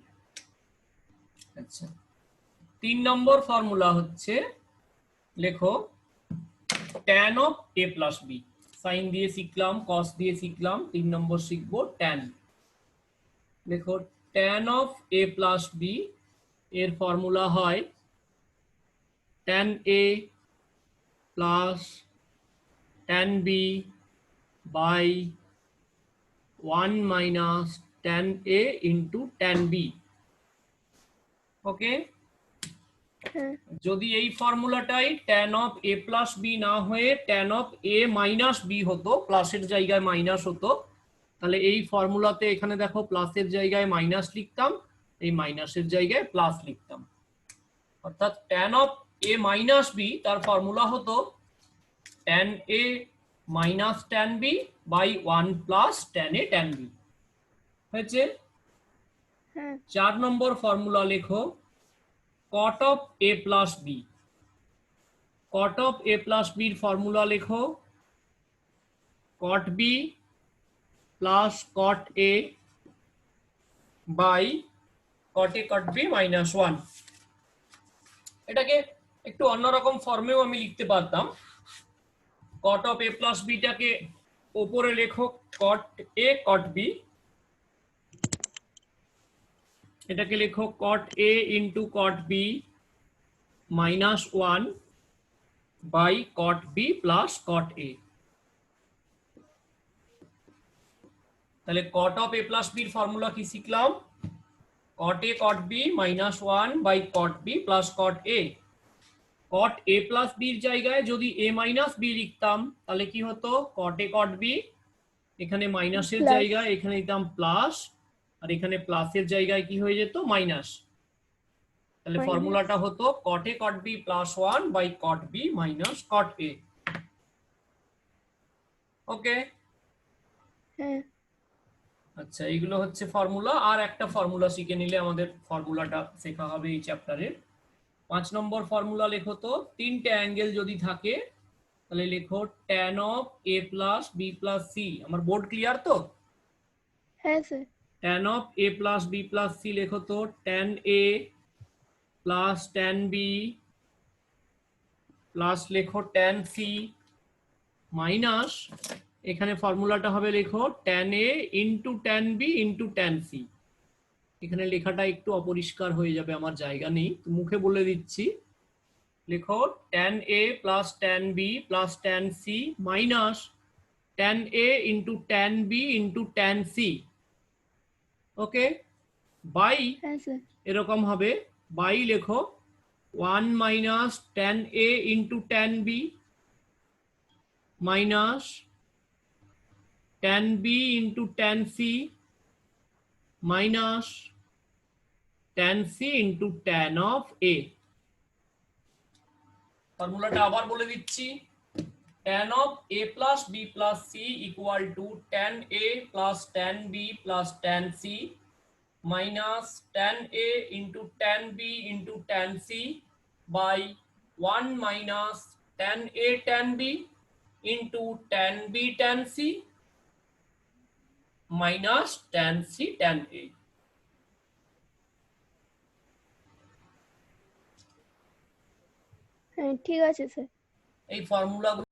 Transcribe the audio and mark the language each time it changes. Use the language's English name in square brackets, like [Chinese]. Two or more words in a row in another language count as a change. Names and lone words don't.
[Bangla] আচ্ছা, 3 নম্বর ফর্মুলা হচ্ছে লেখো [English] tan of a plus b. [Bangla] সাইন দিয়ে শিখলাম, কস দিয়ে শিখলাম, 3 নম্বর শিখবো tan। [English] লেখো tan of a plus b [Bangla] এর ফর্মুলা হয় [English] tan a plus tan b by 1 minus tan a into tan b. [Bangla] ওকে, যদি এই ফর্মুলাটাই [English] tan of a plus b [Bangla] না হয়ে [English] tan of a minus b [Bangla] হতো, প্লাসের জায়গায় মাইনাস হতো, তাহলে এই ফর্মুলাতে এখানে দেখো প্লাসের জায়গায় মাইনাস লিখতাম, এই মাইনাসের জায়গায় প্লাস লিখতাম। [English] অর্থাৎ tan of a minus b [Bangla] তার ফর্মুলা হতো [English] tan a minus tan b by 1 plus tan a tan b. [Bangla] হয়েছে। 4 নম্বর ফর্মুলা লেখো [English] cot of a plus b। cot of a plus b [Bangla] এর ফর্মুলা লেখো [English] cot b plus cot a by cot a cot b minus 1। [Bangla] এটাকে একটু অন্যরকম ফর্মেও আমি লিখতে পারতাম। [English] cot of a plus b [Bangla] টাকে উপরে লেখো [English] cot a cot b, [Bangla] এটাকে লেখো [English] cot a into cot b minus 1 by cot b plus cot a। [Bangla] তাহলে [English] cot of a plus b [Bangla] এর ফর্মুলা কি শিখলাম? [English] cot a cot b minus 1 by cot b plus cot a। cot a plus b [Bangla] এর জায়গায় যদি [English] a minus b [Bangla] লিখতাম তাহলে কি হতো? [English] cot a cot b, [Bangla] এখানে মাইনাসের জায়গায় এখানে দিতাম প্লাস, আর এখানে প্লাসের জায়গায় কি হয়ে যেত? মাইনাস। তাহলে ফর্মুলাটা হতো [English] cot a cot b plus 1 by cot b minus cot a। [Bangla] ওকে, আচ্ছা এইগুলো হচ্ছে ফর্মুলা। আর একটা ফর্মুলা শিখে নিলে আমাদের ফর্মুলাটা শেখা হবে এই চ্যাপ্টারের। 5 নম্বর ফর্মুলা লেখো তো, তিনটে অ্যাঙ্গেল যদি থাকে তাহলে লেখো [English] tan of a plus b plus c। [Bangla] আমার [English] board clear [Bangla] তো? হ্যাঁ স্যার। [English] tan of a plus b plus c [Bangla] লেখো তো [English] tan a plus tan b plus লেখো tan c minus [Bangla] এখানে ফর্মুলাটা হবে লেখো [English] tan a into tan b into tan c. [Bangla] এখানে লেখাটা একটু অপরিষ্কার হয়ে যাবে, আমার জায়গা নেই, মুখে বলে দিচ্ছি। [English] লেখো tan a plus tan b plus tan c minus tan a into tan b into tan c. ওকে, বাই [Bangla] এরকম হবে, [English] বাই লেখো 1 minus tan a into tan b minus tan b into tan c minus tan c into tan of a. [Bangla] ফর্মুলাটা আবার বলে দিচ্ছি, [English] tan of a plus b plus c equal to tan a plus tan b plus tan c minus tan a into tan b into tan c by 1 minus tan a tan b into tan b tan c minus tan c tan a। [Bangla] হ্যাঁ ঠিক আছে স্যার। এই ফর্মুলাগুলো